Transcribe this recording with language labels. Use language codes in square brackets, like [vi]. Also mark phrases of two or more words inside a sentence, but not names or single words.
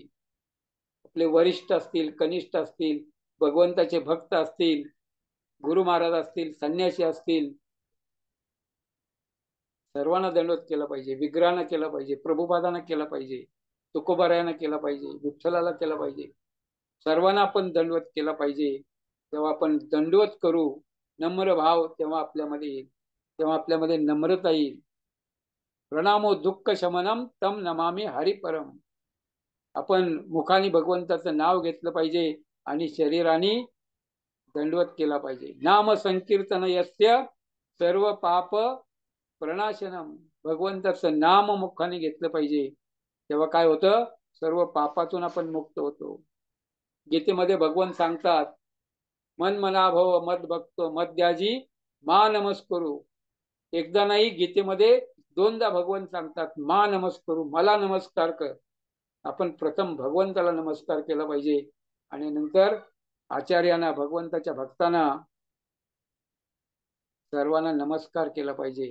[mr] आपले वरिष्ठ असतील, कनिष्ठ असतील, भगवंताचे भक्त असतील, गुरु महाराज असतील, संन्यासी असतील, सर्वांना दंडवत केला पाहिजे. विग्रहांना केला पाहिजे, प्रभुपादांना केला पाहिजे, तुकोबारायांना केला पाहिजे, विठ्ठलाला केला पाहिजे. सर्वांना आपण दंडवत केला पाहिजे. तेव्हा आपण दंडवत करू नम्र भाव तेव्हा आपल्यामध्ये येईल, तेव्हा आपल्यामध्ये नम्रता येईल. [sa] प्रणामो दुःख शमनम तम नमामि हरिपरम. [mr] आपण मुखाने भगवंताचं नाव घेतलं पाहिजे आणि शरीराने दंडवत केला पाहिजे. [sa] नाम संकीर्तन यस्य सर्व पाप प्रणाशनम. [mr] भगवंताचं नाम मुखाने घेतलं पाहिजे, तेव्हा काय होतं, सर्व पापातून आपण मुक्त होतो. गीतेमध्ये भगवंत सांगतात, [sa] मन मना भव मद भक्तो मद्याजी मा नमस्करू. [mr] एकदा नाही, गीतेमध्ये दोनदा भगवंत सांगतात, [sa] मा नमस्करू, [mr] मला नमस्कार कर. आपण प्रथम भगवंताला नमस्कार केला पाहिजे आणि नंतर आचार्यांना, भगवंताच्या भक्तांना, सर्वांना नमस्कार केला पाहिजे.